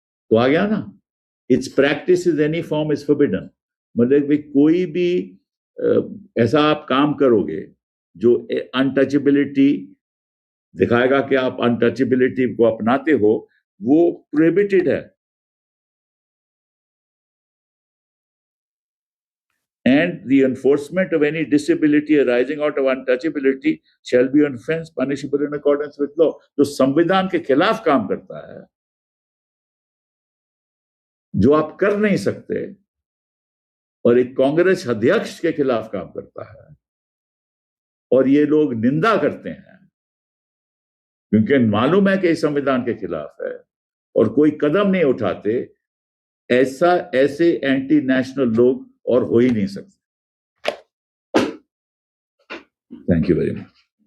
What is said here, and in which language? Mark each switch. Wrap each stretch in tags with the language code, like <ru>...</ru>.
<hi>तो आ गया ना,</hi> <en>It's practice is any form is forbidden.</en> <hi>मतलब कोई भी ऐसा आप काम करोगे जो अनटचेबिलिटी दिखाएगा कि आप अनटचेबिलिटी को अपनाते हो, वो प्रोहिबिटेड है।</hi> <en>And the enforcement of any disability arising out of untouchability shall be an offense punishable in accordance with law।</en> <hi>जो संविधान के खिलाफ काम करता है, जो आप कर नहीं सकते, और एक कांग्रेस अध्यक्ष के खिलाफ काम करता है, और ये लोग निंदा करते हैं क्योंकि मालूम है कि इस संविधान के खिलाफ है और कोई कदम नहीं उठाते, ऐसे एंटी नेशनल लोग और हो ही नहीं सकते।</hi> <en>Thank you very much.</en>